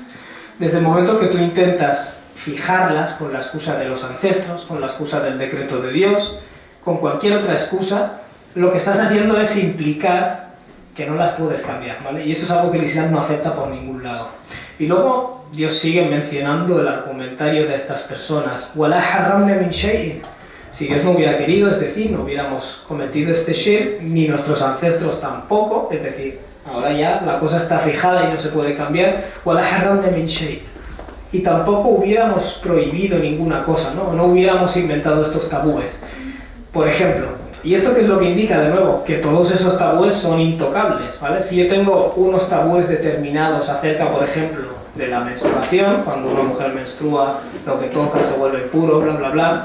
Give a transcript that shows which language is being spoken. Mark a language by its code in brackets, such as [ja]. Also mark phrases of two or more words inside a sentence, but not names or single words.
[es] Desde el momento que tú intentas fijarlas con la excusa de los ancestros, con la excusa del decreto de Dios, con cualquier otra excusa, lo que estás haciendo es implicar que no las puedes cambiar, ¿vale? Y eso es algo que el Islam no acepta por ningún lado. Y luego Dios sigue mencionando el argumentario de estas personas. [ar] وَلَا حَرَّمْنَا مِنْ شَيْءٍ. [es] Si Dios no hubiera querido, es decir, no hubiéramos cometido este shirk, ni nuestros ancestros tampoco, es decir, ahora ya la cosa está fijada y no se puede cambiar. [ar] وَلَا حَرَّمْنَا مِنْ شَيْءٍ. [es] Y tampoco hubiéramos prohibido ninguna cosa, ¿no? No hubiéramos inventado estos tabúes. Por ejemplo, ¿y esto qué es lo que indica de nuevo? Que todos esos tabúes son intocables, ¿vale? Si yo tengo unos tabúes determinados acerca, por ejemplo, de la menstruación, cuando una mujer menstrua, lo que toca se vuelve impuro, bla, bla, bla.